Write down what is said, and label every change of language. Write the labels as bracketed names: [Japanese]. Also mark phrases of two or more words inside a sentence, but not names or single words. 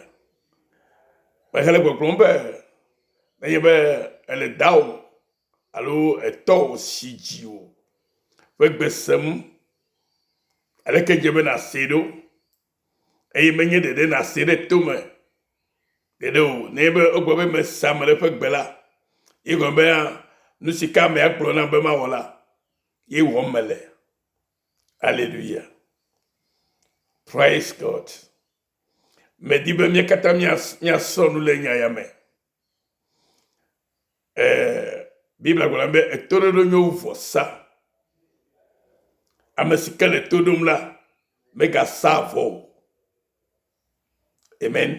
[Ewe] Mehele gbɔgblɔm be nenye be ele dawò alo etɔwo si dziwo ƒe gbe sem, aleke dze be nase ɖo, eye menye ɖeɖe nase ɖe tome ɖeɖe o. Ne be ogbe be mesa ame ɖe ƒe gbe la, ye gɔme be nu si ke amea gblɔ na be mawɔ la, ye wɔm mele. [English] Alléluia. Praise God. [Ewe] Medi be mie katã miasɔ nu le nya ya me. Bibla gblɔ be etoɖoɖo nyo wu vɔsa. Ame si ke le to ɖom la megasa vɔ o. Amen.